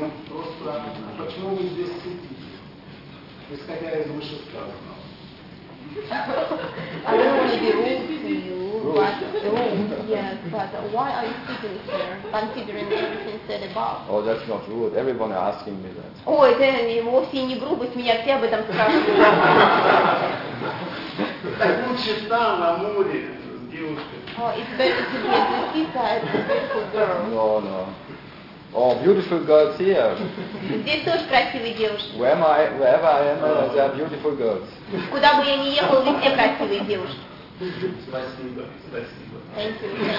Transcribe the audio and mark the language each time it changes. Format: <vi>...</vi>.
<ru>Ну, просто почему вы здесь сидите? Исходя из вышесказанного.</ru> <en>I don't want to be rude to you, but why are you sitting here, considering everything said above? Oh, that's not rude. Everyone is asking me that.</en> <ru>Ой, это вовсе не грубость, меня все об этом спрашивают. Так лучше там, на море, с девушкой.</ru> <en>Oh, it's better to be a beautiful girl. No, no. Oh, beautiful girls here.</en> <ru>Здесь тоже красивые девушки.</ru> <en>Where am I? Wherever I am, there are beautiful girls.</en> <ru>Куда бы я ни ехал, везде красивые девушки. Спасибо.</ru> <en>Thank you.</en>